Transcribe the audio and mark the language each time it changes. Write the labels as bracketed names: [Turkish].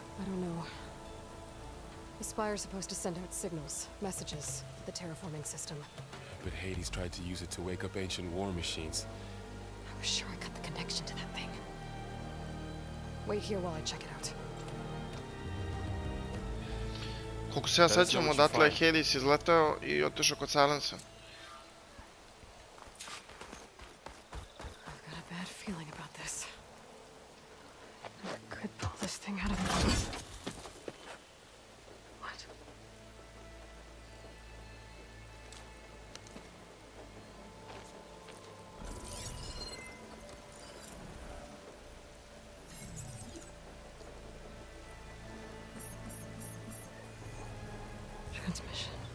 [English] I don't know. The Spire's supposed to send out signals, messages, to the terraforming system. But Hades tried to use it to wake up ancient war machines. I was sure I got the connection to that thing. Wait here while I check it out. [Serbian] Koliko se ja sećam, odatle je Hades izletao I otišao kod Silensa. [English] I've got a bad feeling about this. I could pull this thing out of my... What? Transmission.